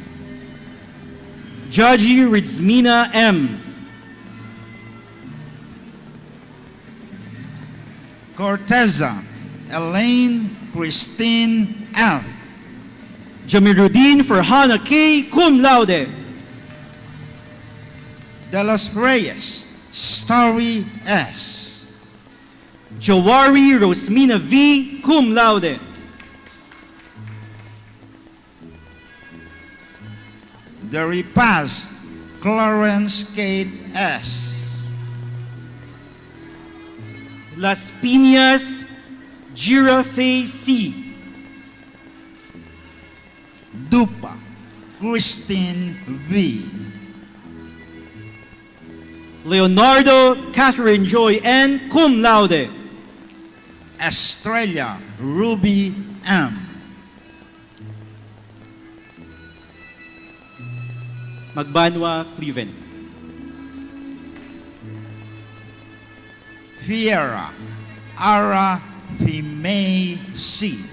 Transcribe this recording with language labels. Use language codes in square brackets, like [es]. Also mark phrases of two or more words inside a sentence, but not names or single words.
[en] Jaji Rizmina M. Corteza Elaine Christine F. Jamiruddin Farhana K. [la] Cum laude. [en] De los Reyes Story S. Jawari Rosmina V. [la] Cum laude. [en] De Repaz Clarence Kate S. Las Piñas Girafe C. Dupa Christine V. Leonardo Catherine Joy N. [la] Cum laude. [en] Estrella Ruby M. Magbanwa Cleven. Fiera Ara Fimay C.